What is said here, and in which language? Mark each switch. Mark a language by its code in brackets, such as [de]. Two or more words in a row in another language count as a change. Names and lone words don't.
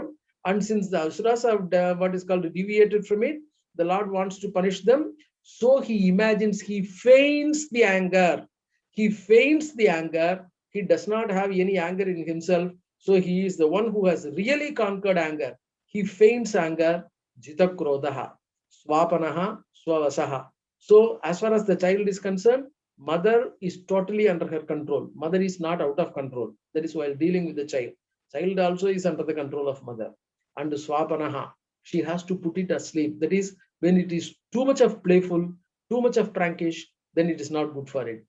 [en] And since the Asuras have what is called deviated from it, the Lord wants to punish them. So he imagines, he feigns the anger. He feigns the anger. He does not have any anger in himself. So he is the one who has really conquered anger. He feigns anger. [sa] जितक्रोधः स्वपनः स्ववशः. [en] So as far as the child is concerned, Mother is totally under her control. Mother is not out of control. That is while dealing with the child. Child also is under the control of mother. And swapanaha, she has to put it asleep. That is, when it is too much of playful, too much of prankish, then it is not good for it.